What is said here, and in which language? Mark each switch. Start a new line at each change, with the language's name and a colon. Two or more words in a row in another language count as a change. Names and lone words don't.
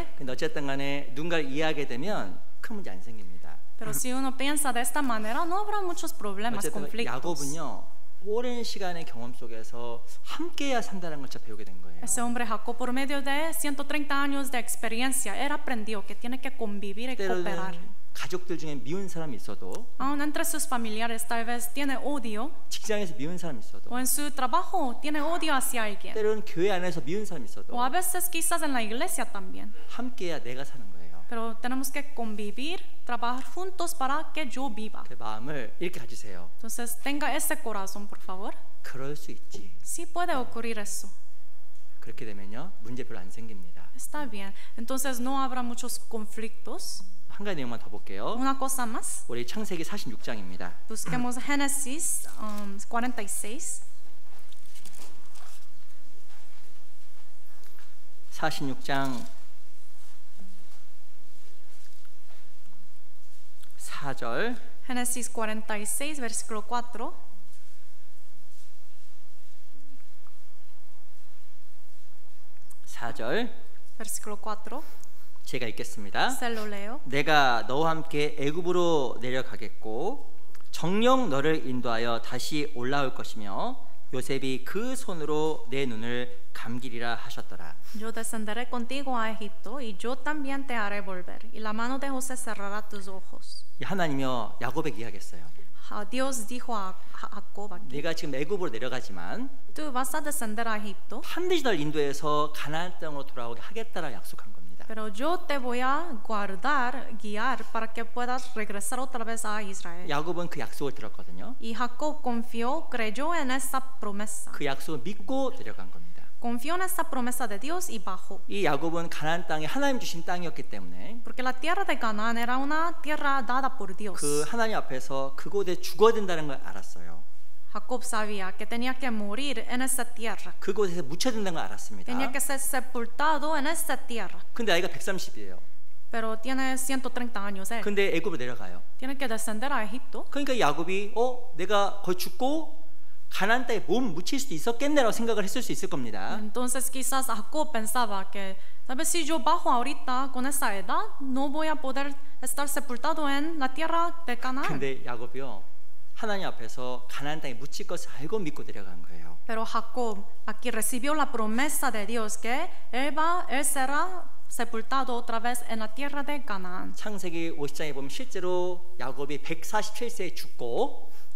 Korean: 근데 어쨌든 간에 누군가를 이해하게 되면 큰 문제 안 생깁니다.
Spanish: Pero si uno piensa de esta manera, no habrá muchos problemas,
Korean: 어쨌든
Spanish: conflictos.
Korean: 야곱은요 오랜 시간의 경험 속에서 함께해야 산다는 걸 진짜 배우게 된 거예요.
Spanish: Ese hombre Jacob, por medio de 130 años de experiencia, él aprendió que tiene que convivir y cooperar.
Korean: 가족들 중에 미운 사람이 있어도,
Spanish: Aún entre sus familiares tal vez tiene odio,
Korean: 직장에서 미운 사람이 있어도,
Spanish: o en su trabajo tiene odio hacia alguien,
Korean: 때로는 교회 안에서 미운 사람이 있어도,
Spanish: o a veces quizás en la iglesia también.
Korean: 함께해야 내가 사는 거예요.
Spanish: Pero tenemos que convivir, trabajar juntos para que yo viva.
Korean: 그 마음을 이렇게 가지세요.
Spanish: Entonces tenga ese corazón, por favor.
Korean: 그럴 수 있지.
Spanish: Sí puede ocurrir eso.
Korean: 그렇게 되면요 문제 별로 안 생깁니다.
Spanish: Está bien. Entonces no habrá muchos conflictos.
Korean: 한 가지 내용만 더 볼게요.
Spanish: Una cosa más.
Korean: 우리 창세기 46장입니다.
Spanish: Busquemos Génesis 46.
Korean: 46장 4절.
Spanish: Génesis 46, versículo 4.
Korean: 4절.
Spanish: Versículo 4.
Korean: 제가 읽겠습니다.
Spanish: Se lo leo.
Korean: 내가 너와 함께 애굽으로 내려가겠고 정령 너를 인도하여 다시 올라올 것이며 요셉이 그 손으로 내 눈을 감기리라 하셨더라.
Spanish: Yo descenderé contigo a Egipto y yo también te haré volver y la mano de José cerrará tus ojos.
Korean: 하나님이요 야곱에게 이야기했어요.
Spanish: Dios dijo a Jacob aquí,
Korean: 내가 지금 애굽으로 내려가지만
Spanish: tú vas a descender a Egipto,
Korean: 반드시 널 인도해서 가나안 땅으로 돌아오게 하겠다라 약속한 겁니다.
Spanish: pero yo te voy a guardar, guiar para que puedas regresar otra vez a Israel.
Korean: 야곱은 그 약속을 들었거든요.
Spanish: Y Jacob confió, creyó en esa promesa.
Korean: 그 약속을 믿고 내려간 겁니다.
Spanish: Confió en esa promesa de Dios y bajó.
Korean: 이 야곱은 가나안 땅이 하나님 주신 땅이었기 때문에
Spanish: Porque la tierra de Canaán era una tierra dada por Dios.
Korean: 그 하나님 앞에서 그곳에 죽어야 된다는 걸 알았어요.
Spanish: Jacob sabía que tenía que morir en esa tierra.
Korean: 그곳에서 묻혀야 된다는 걸 알았습니다.
Spanish: Tenía que ser sepultado en esa tierra.
Korean: 근데 나이가 130이에요.
Spanish: Pero tiene 130 años él.
Korean: 근데 애굽으로 내려가요.
Spanish: Tiene que descender a Egipto.
Korean: 그러니까 야곱이 내가 거기 죽고 가나안 땅에 몸 묻힐 수도 있었겠네라고 생각을 했을 수 있을 겁니다.
Spanish: Entonces quizás Jacob pensaba que tal vez si yo bajo ahorita con esa edad no voy a poder estar sepultado en la tierra de Canaán.
Korean: 근데 야곱이요 하나님 앞에서 가나안 땅에 묻힐 것을 알고 믿고 내려간 거예요.
Spanish: Pero Jacob aquí recibió la promesa de Dios que él será sepultado otra vez en la tierra de Canaán.
Korean: 창세기 50장에 보면 실제로 야곱이 147세에 죽고